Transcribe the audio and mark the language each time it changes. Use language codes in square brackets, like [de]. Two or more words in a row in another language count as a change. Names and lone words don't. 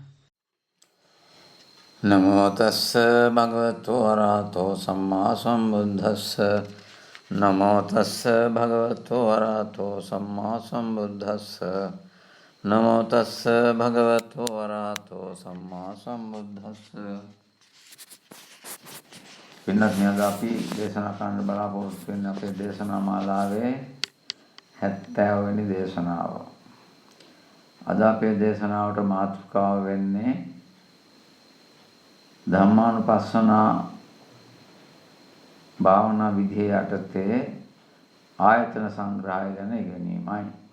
[pi] නමෝ තස්ස භගවතු වරහතෝ සම්මා සම්බුද්දස්ස නමෝ තස්ස භගවතු වරහතෝ සම්මා සම්බුද්දස්ස නමෝ තස්ස භගවතු වරහතෝ සම්මා සම්බුද්දස්ස. [si] පින්වත්නි, අද අපි දේශනා කරන්න බලාපොරොත්තු වෙන අපේ දේශනා මාලාවේ 70 වෙනි දේශනාව. අද අපේ දේශනාවට මාතෘකාව වෙන්නේ ධම්මානුපස්සනා භාවනා විදිය යටතේ ආයතන සංග්‍රහය ගැන ඉගෙනීමයි.